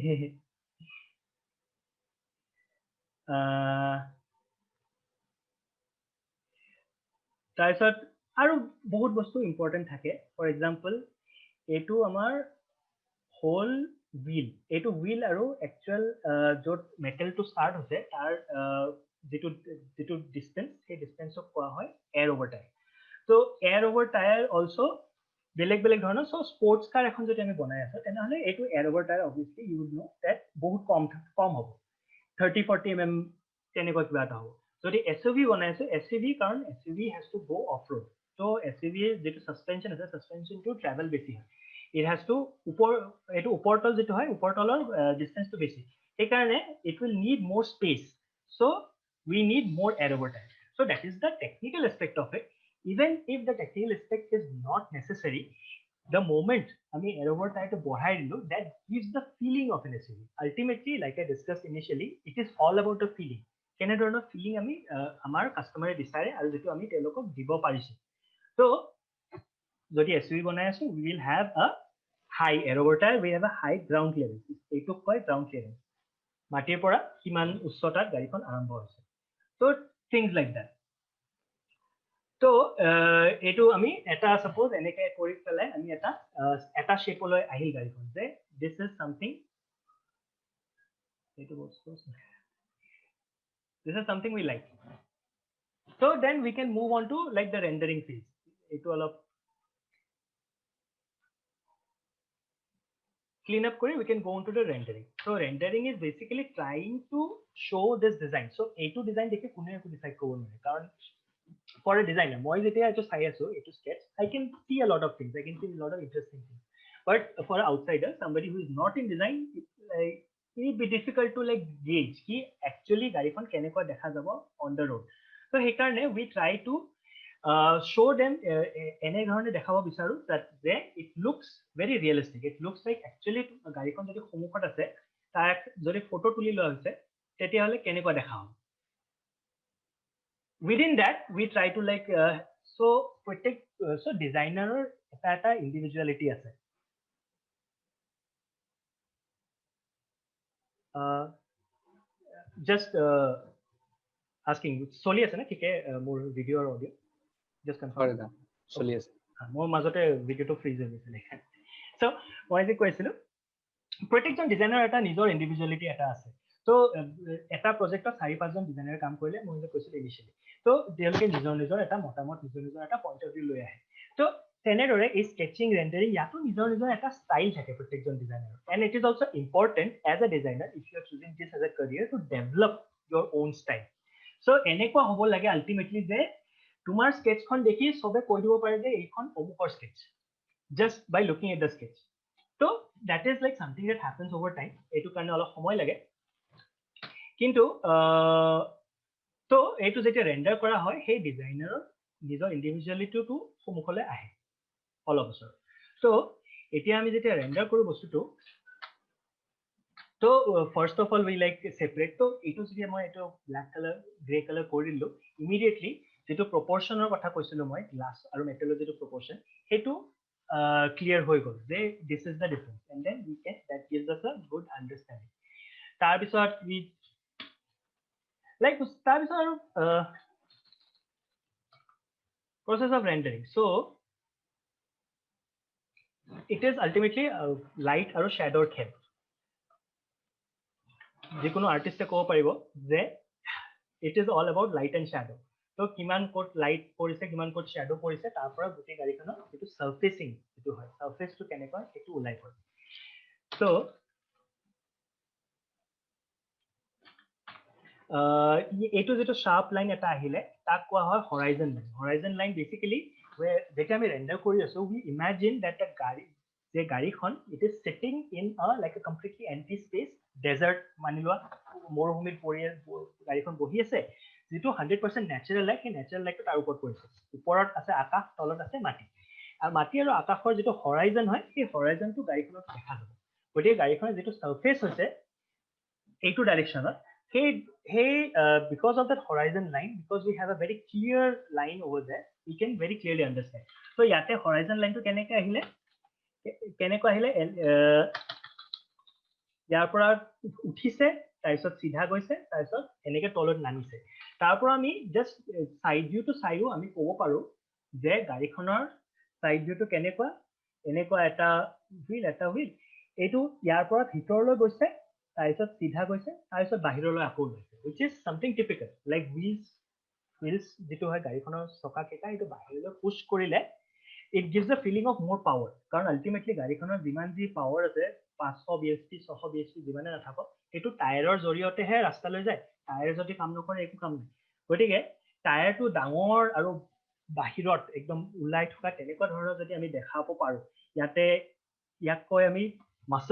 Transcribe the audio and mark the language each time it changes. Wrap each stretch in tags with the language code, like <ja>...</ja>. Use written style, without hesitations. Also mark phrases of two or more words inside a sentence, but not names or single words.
<as>তাৰপিছত আৰু বহুত বস্তু ইম্পৰ্টেন্ট থাকে</as> <en>for example</en> <as>এইটো আমাৰ হোল এইটো হুইল আৰু একচুয়াল যত মেটেলটো স্টাৰ্ট হৈছে তাৰ যেটো ডিসটেন্স সেই ডিসটেন্সক কোৱা হয়</as> <en>air over tyre so air over tire also</en> <as>বেলেগ বেলেগ ধৰণৰ</as> <en>so sports car</en> <as>এখন যদি আমি বনাই আছো তেনেহলে এইটো</as> <en>air over tyre obviously you would know that</en> <as>বহুত কম হ'ব 30-40 mm তেনেকুৱা কিবা এটা হ'ব যদি এসইউভি বনাই আছো এসইউভি কাৰণ</as> <en>SUV has to go off road so SUV</en> <as>যেটো সাসপেনশন আছে</as> <en>suspension to travel</en> <as>বেছি হয়</as> <en>it has to</en> <as>এইটো ওপৰতল যেটো হয় ওপৰতলৰ ডিসটেন্সটো বেছি এই কাৰণে</as> <en>it will need more space so we need more air over time so that is the technical aspect of it even if the technical aspect is not necessary the moment আমি air over time to</en> <as>বঢ়াই দিলো</as> <en>that gives the feeling of an SUV ultimately like I discussed initially it is all about the feeling</en> <as>কেনে ধৰণৰ</as> <en>feeling</en> <as>আমি আমাৰ কাস্টমাৰে বিচাৰে আৰু যেটো আমি তেওঁলোকক দিব পাৰিছো so যদি SUV বনাই আছো</as> <en>we will have a high air over time we have a high ground clearance</en> <as>এইটো কয়</as> <en>ground clearance</en> <as>মাটিৰ পৰা কিমান উচ্চতাত গাড়ীখন আৰম্ভ হৈছে</as> <en>so things like that</en> <as>তো এইটো আমি এটা সাপোজ এনেকে কৰি পেলাই আমি এটা শেপলৈ আহিল গাড়ীখন যে</as> <en>this is something</en> <as>এইটো বস্তু</as> <en>this is something we like so then we can move on to like the rendering phase</en> <as>এইটো অলপ</as> <en>clean up kore we can go into the rendering so rendering is basically trying to show this design so</en> <as>এটো design দেখি কুনে কো decide ক'ব নোৱাৰে কাৰণ</as> <en>for a designer</en> <as>মই যেতিয়া এটো চাই আছো</as> <en>a2 sketch I can see a lot of things I can see a lot of interesting things but for an outsider somebody who is not in design it will be difficult to like gauge</en> <as>কি actually গাড়ী খন কেনে কৈ দেখা যাব</as> <en>on the road so</en> <as>সেই কাৰণে</as> <en>we try to show them</en> <as>এনে ধৰণে দেখুৱাব বিচাৰো</as> <en>that they it looks very realistic it looks like actually</en> <as>গাড়ী খন যদি সন্মুখত আছে তাক যদি photo তুলি লোৱা হৈছে তেতিয়া হ'লে কেনে কৈ দেখা হ'ব</as> <en>within that we try to like so protect so designer</en> <as>eta individuality ase</as> <en>just asking</en> <as>চলি আছে নে ঠিকে মোৰ</as> <en>video or audio just confirm</en> <as>চলি আছে মোৰ মাজতে ভিডিওটো ফ্ৰিজ হৈ গৈছিল সো মই যে কৈছিলো প্ৰত্যেকজন ডিজাইনাৰ এটা নিজৰ ইন্ডিভিজুৱেলিটি এটা আছে সো এটা প্ৰজেক্টত 4-5জন ডিজাইনাৰে কাম কৰিলে মই যে কৈছিলো ইনিশিয়ালি সো তেওঁলোকে নিজৰ এটা মতামত নিজৰ এটা</as> <en>point of view</en> <as>লৈ আহে সো তেনেদৰে এই</as> <en>sketching rendering</en> <as>ইয়াতো নিজৰ এটা ষ্টাইল থাকে প্ৰত্যেকজন ডিজাইনাৰৰ</as> <en>and it is also important as a designer if you are choosing this as a career to develop your own style so</en> <as>এনেকুৱা হ'ব লাগে আলটিমেটলি যে তোমাৰ স্কেচখন দেখি সবে কৈ দিব পাৰে যে এইখন অমুকৰ স্কেচ</as> <en>just by looking at the sketch so that is like something that happens over time</en> <as>এইটো কাৰণে অলপ সময় লাগে কিন্তু তো এইটো যেতিয়া ৰেন্ডাৰ কৰা হয় সেই ডিজাইনাৰৰ নিজৰ ইন্ডিভিজুৱেলিটিটো সমুখলৈ আহে অলপ বছৰ so এতিয়া আমি যেতিয়া ৰেন্ডাৰ কৰো বস্তুটো তো</as> <en>first of all we like separate</en> <as>তো এইটো যদি মই এইটো</as> <en>black colour grey colour</en> <as>কৰি দিলো immediately যেটো প্ৰপৰচনৰ কথা কৈছিলো মই গ্লাস আৰু মেটেলৰ যেটো প্ৰপৰচন হেতু ক্লিয়াৰ হৈ গল যে</as> <en>this is the difference and then we can that gives us a good understanding</en> <as>তাৰ পিছত</as> <en>we like</en> <as>তাৰ পিছত আৰু</as> <en>process of rendering so it is ultimately light</en> <as>আৰু shadow খেল যিকোনো আৰ্টিস্টে ক'ব পাৰিব যে</as> <en>it is all about light and shadow</en> <as>তো কিমান কোট লাইট পৰিছে কিমান কোট শ্যাডো পৰিছে তাৰ পৰা গুটি গাড়ীখনৰ এটো সাৰফেসিং এটো হয় সাৰফেসটো কেনেকৈ এটো ওলাই পৰে তো এটো যেটো</as> <en>sharp line</en> <as>এটা আহিলে তাক কোৱা হয়</as> <en>horizon line basically</en> <as>যেতিয়া আমি ৰেন্ডাৰ কৰি আছো</as> <en>we imagine that a</en> <as>গাড়ীখন</as> <en>it is sitting in a like a completely empty space desert</en> <as>মানিলোৱা মৰুভূমিত পৰি গাড়ীখন বহি আছে যেটো 100%</as> <en>natural light</en> <as>সেই</as> <en>natural lightটো</en> <as>তাৰ ওপৰত পৰিছে ওপৰত আছে আকাশ তলত আছে মাটি আৰু মাটি আৰু আকাশৰ যেটো হৰাইজন হয় সেই হৰাইজনটো গাড়ীখনত দেখা যাব গতিকে গাড়ীখনৰ যেটো সাৰফেস হৈছে এইটো ডাইৰেকচনত</as> <en>hey because of that horizon line because we have a very clear line over there we can very clearly understand</en> <as>so yate horizon line টো কেনেকৈ আহিলে ইয়াৰ পৰা উঠিছে তাৰপিছত সিধা গৈছে তাৰপিছত এনেকে তলত নামিছে তাৰপৰা আমি</as> <en>just side view to sideও</en> <as>আমি ক'ব পাৰো যে গাড়ীখনৰ</as> <en>side viewটো</en> <as>কেনেকুৱা এনেকুৱা এটা হুইল এইটো ইয়াৰ পৰা ভিতৰলৈ গৈছে তাৰপিছত সিধা গৈছে তাৰপিছত বাহিৰলৈ আকৌ গৈছে</as> <en>which is something typical like wheels</en> <as>যেটো হয় গাড়ীখনৰ চকা কেটা এইটো বাহিৰলৈ পুশ কৰিলে</as> <en>it gives a feeling of more</en> <as>power কাৰণ ultimately গাড়ীখনৰ যিমান যি পাৱাৰ আছে 500 bhp 600 bhp যিমানে নাথাকক এটো টায়াৰৰ জৰিয়তেহে ৰাস্তালৈ যায় টায়াৰ যদি কাম নকৰে একো কাম নাই গতিকে টায়াৰটো ডাঙৰ আৰু বাহিৰত একদম উলাই থকা তেনেকুৱা ধৰণৰ যদি আমি দেখাব পাৰো ইয়াতে ইয়াক কয় আমি মাসল</as>